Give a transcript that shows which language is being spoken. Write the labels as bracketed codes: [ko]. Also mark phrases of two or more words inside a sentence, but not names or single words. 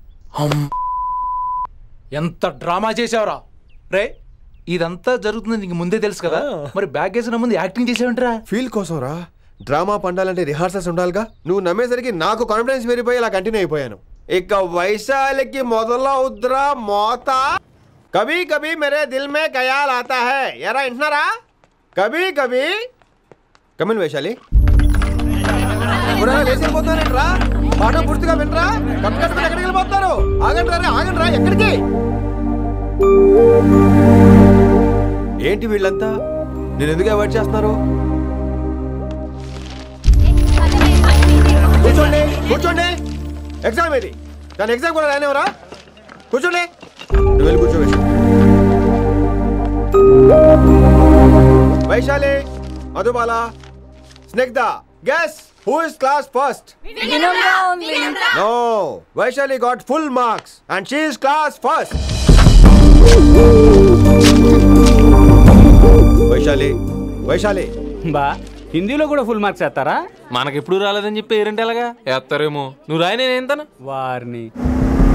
[te] ఎంత డ్రామా చేసావురా రే. ఇదంతా జరుగుతుంది నీకు ముందే తెలుసు కదా, మరి బ్యాగ్ వేసిన ముందు యాక్టింగ్ చేసావంటరా? ఫీల్ కోసం రా. డ్రామా పండాలంటే రిహార్సల్స్ ఉండాలిగా. నువ్వు నమ్మేసరికి నాకు కాన్ఫిడెన్స్ పెరిగిపోయి ఇలా కంటిన్యూ అయిపోయాను. ఇక వైశాలికి మొదలవుద్రా మోత. [hi] कभी कभी मेरे दिल में ख़याल आता है. [te] ఎరా వింటున్నారా? [hi] कभी कभी. కమిన్ వైశాలి. [te] లేచి వెళ్ళిపోతున్నారంట్రా. పాఠం పూర్తిగా వినరా? కట్టుకట్టుకుని ఎక్కడికి వెళ్ళిపోతున్నారు? ఆగండి రా, ఆగండి రా. ఎక్కడికి? ఏంటి వీళ్ళంతా నేను ఎందుకు అవాయిడ్ చేస్తున్నారు? కూర్చోండి కూర్చోండి. ఎగ్జామ్ ఏది? కానీ ఎగ్జామ్ కూడా రానివరా? కూర్చోండి. నువ్వు వెళ్ళి కూర్చో వైశాలి, మధుబాల, స్నిగ్ధ. [en] గెస్ who is class first? No, Vaishali got full marks and she is class first. [te] వైశాలి బా, హిందీలో కూడా [en] full marks [te] వేస్తారా? మనకెప్పుడు రాలేదని చెప్పి ఏరంటే ఎలాగా వేస్తారేమో. నువ్వు రాయి, నేను ఏంతను వారిని.